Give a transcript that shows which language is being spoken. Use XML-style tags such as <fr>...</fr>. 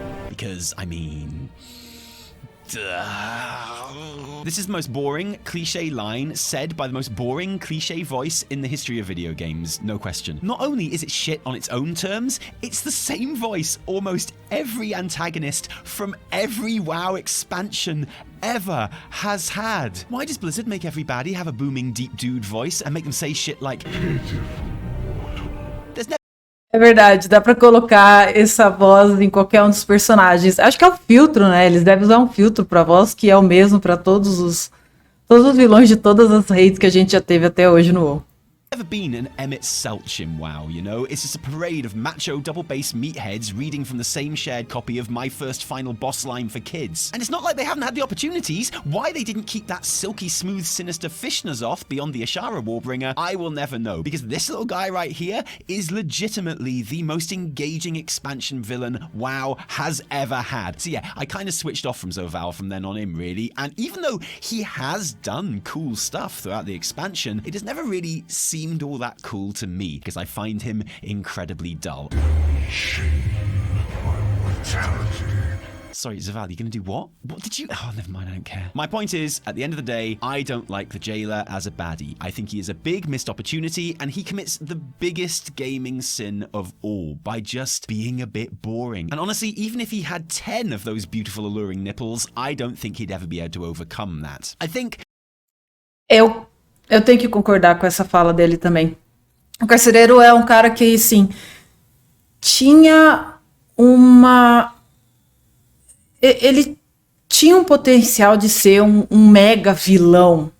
<en>Because, I mean... This is the most boring, cliche line said by the most boring, cliche voice in the history of video games, no question. Not only is it shit on its own terms, it's the same voice almost every antagonist from every WoW expansion ever has had. Why does Blizzard make every baddie have a booming deep dude voice and make them say shit like...</en> <pt>É verdade, dá pra colocar essa voz em qualquer um dos personagens. Acho que é o filtro, né? Eles devem usar um filtro pra voz que é o mesmo pra todos os vilões de todas as raids que a gente já teve até hoje no WoW.</pt> <en>Never been an Emmett Selch in WoW, you know? It's just a parade of macho double-bass meatheads reading from the same shared copy of My First Final Boss Line for Kids. And it's not like they haven't had the opportunities. Why they didn't keep that silky smooth sinister fish N'Zoth beyond the Ashara Warbringer, I will never know. Because this little guy right here is legitimately the most engaging expansion villain WoW has ever had. So yeah, I kind of switched off from Zoval from then on in, really. And even though he has done cool stuff throughout the expansion, it has never really seemed all that cool to me, because I find him incredibly dull. Sorry, Zoval, you gonna do what? What did you... Oh, never mind, I don't care. My point is, at the end of the day, I don't like the jailer as a baddie. I think he is a big missed opportunity, and he commits the biggest gaming sin of all by just being a bit boring. And honestly, even if he had 10 of those beautiful, alluring nipples, I don't think he'd ever be able to overcome that. I think...</en> <pt>Eu tenho que concordar com essa fala dele também. O Carcereiro é um cara que, assim, tinha uma... Ele tinha um potencial de ser um mega vilão.</pt>